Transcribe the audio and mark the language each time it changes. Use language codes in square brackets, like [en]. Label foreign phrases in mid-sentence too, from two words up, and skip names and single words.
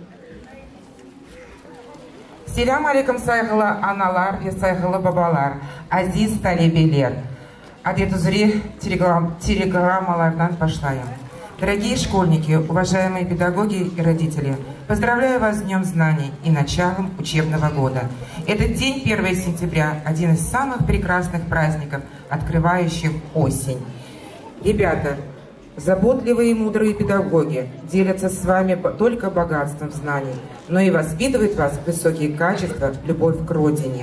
[crh] Selam aleyküm saygılı analar ve saygılı babalar, aziz talebeler. Adet üzere телеграммалардан başlayayım. [ru] Дорогие школьники, уважаемые педагоги и родители, Поздравляю вас с Днем Знаний и началом учебного года. Этот день, 1 сентября, один из самых прекрасных праздников, открывающих осень. Ребята, заботливые и мудрые педагоги делятся с вами только богатством знаний, но и воспитывают вас в высокие качества, любовь к родине.